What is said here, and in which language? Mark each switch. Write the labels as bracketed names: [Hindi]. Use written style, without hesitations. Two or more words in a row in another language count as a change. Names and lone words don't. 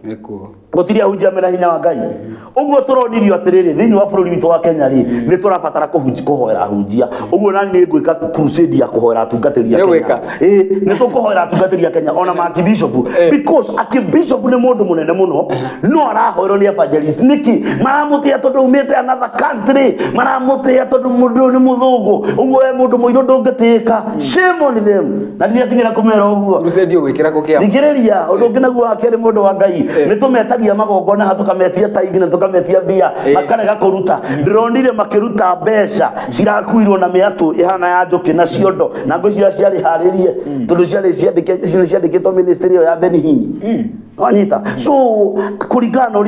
[Kikuyu] gũtirĩ ahunjia mena hinya wa Ngai ũguo tũronirio atĩrĩrĩ thĩinĩ wa bũrũri witũ wa Kenya rĩ nĩ tũrabatara kũhoera ahunjia ũguo nani nĩ ngwĩka crusade ya kũhoera atungatĩri a Kenya nĩ tũkũhoera atungatĩri a Kenya ona makibishop because akibishop nĩ mũndũ mũnene mũno no arahoerwo nĩ evangelist nĩkĩ maramũtĩa tondũ umĩte [English] another country [Kikuyu] maramũtĩa tondũ mũndũ nĩ mũthũngũ ũguo we mũndũ mũirũ ndũngĩtĩka [English] shame on them [Kikuyu] na ndiatigĩra kũmera ũguo crusade ũgwĩkĩra gũkĩa thikĩrĩria ũndũ ũngĩ naguo wa kerĩ mũndũ wa Ngai nĩ tũmetagia magongona ha tũkametia taigi na tũkametia mbia makarega kũruta ndĩronire makĩruta mbeca cirakuirwo na mĩatũ ĩhana ya njũkĩ na ciondo na ngwĩciria ciarĩ harĩrie tondũ ciandĩkĩtwo ministry ĩyo ya Benihini wanyita so kũringana na